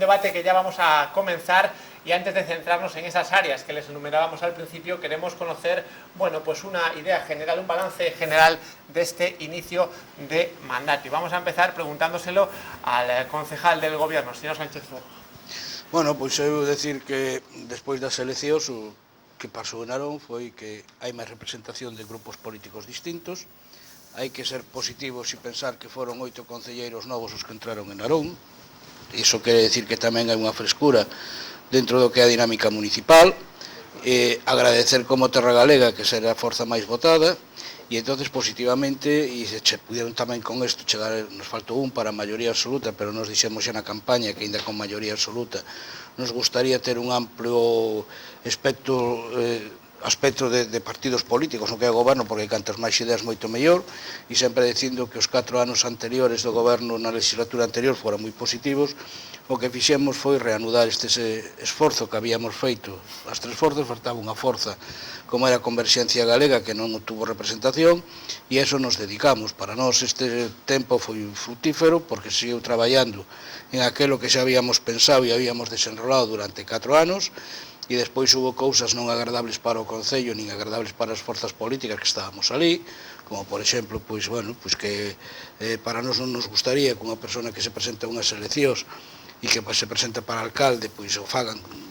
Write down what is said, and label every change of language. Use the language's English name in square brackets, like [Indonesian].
[Spanish] Un debate que ya vamos a comenzar, y antes de centrarnos en esas áreas que les enumerábamos al principio, queremos conocer, bueno, pues una idea general, un balance general de este inicio de mandato. Y vamos a empezar preguntándoselo al concejal del Gobierno, señor Sánchez Fojo. [Galician] Bueno, pois eu decir que despois das eleccións o que pasou en Narón foi que hai máis representación de grupos políticos distintos. Hai que ser positivos e pensar que foron 8 concelleiros novos os que entraron en Narón. Iso quere decir que tamén hai unha frescura dentro do que é a dinámica municipal. Agradecer como Terra Galega, que será a forza máis votada, e entonces positivamente, e se puderon tamén con isto chegar, nos faltou un para a maioría absoluta, pero nos dixemos xa na campaña que ainda con maioría absoluta nos gustaría ter un amplio aspecto de partidos políticos no que é o goberno, porque cantas máis ideas moito mellor, e sempre dicindo que os 4 anos anteriores do goberno na legislatura anterior foran moi positivos. O que fixemos foi reanudar este esforzo que habíamos feito. As 3 forzas, faltaba unha forza como era a Converxencia Galega, que non tuvo representación, e a eso nos dedicamos. Para nós este tempo foi frutífero, porque seguiu traballando en aquilo que xa habíamos pensado e habíamos desenrolado durante 4 anos, e despois hubo cousas non agradables para o Concello, nin agradables para as forzas políticas que estábamos ali, como por exemplo, que para nós non nos gustaría que unha persona que se presenta a unhas eleccións e que se presenta para alcalde, pois o fagan,